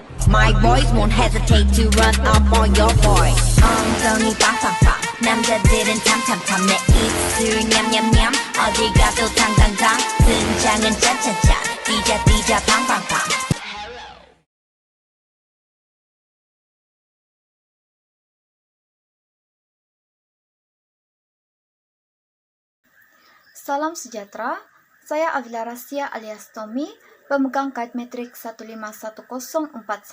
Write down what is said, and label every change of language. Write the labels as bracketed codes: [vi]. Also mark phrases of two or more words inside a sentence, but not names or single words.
[en] My boys won't hesitate to run up on your boy. [ko] 엉덩이 빵빵빵 남자들은 탐탐탐 내 입술 냠냠냠 어딜 가도 당당당 등장은 짜짜짜 띠자 팡팡팡. [ms] Salam sejahtera, saya Avila Rasia alias Tommy, pemegang kad metrik 151041.